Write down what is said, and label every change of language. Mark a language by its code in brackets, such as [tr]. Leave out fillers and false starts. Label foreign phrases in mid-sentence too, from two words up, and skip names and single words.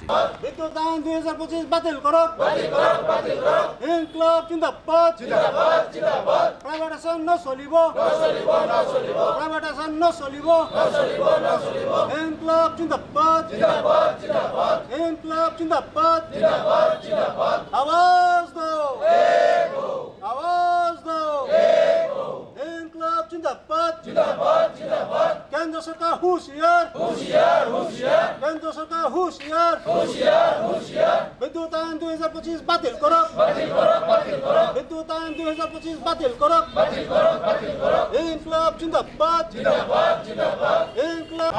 [as] বিদ্যুৎ আইন 2025 বাতিল করক [hi] इंकलाब ज़िंदाबाद [as] প্রাইভেটাইজেশন নচলিব প্রাইভেটাইজেশন [hi] নচলিব इंकलाब ज़िंदाबाद इंकलाब ज़िंदाबाद आवाज़ दो आवाज़ दो इंकलाब ज़िंदाबाद [as] কেন্দ্র সরকার হুঁশিয়ার কেন্দ্র সরকার হুঁশিয়ার বিদ্যুৎ আইন 2025 বাতিল করক বিদ্যুৎ আইন 2025 বাতিল করক [hi] इंकलाब ज़िंदाबाद इंकलाब